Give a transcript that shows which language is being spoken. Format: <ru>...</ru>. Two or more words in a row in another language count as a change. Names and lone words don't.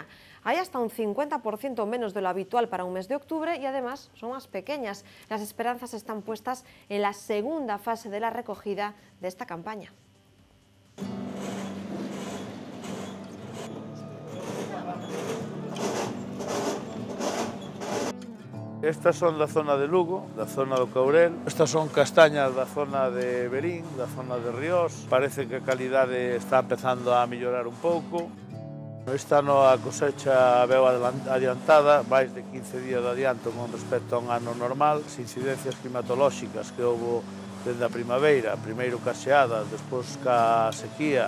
<es>Hay hasta un 50% menos de lo habitual para un mes de octubre y además son más pequeñas. Las esperanzas están puestas en la segunda fase de la recogida de esta campaña.</es> <gl>Estas son da zona de Lugo, da zona do Courel. Estas son castañas da zona de Berín, da zona de Ríos. Parece que a calidade está empezando a mellorar un pouco. Este ano a cosecha veu adiantada, máis de 15 días de adianto con respecto a un ano normal, as incidencias climatolóxicas que houve dende a primavera, primeiro ca xeada, despois ca sequía.</gl>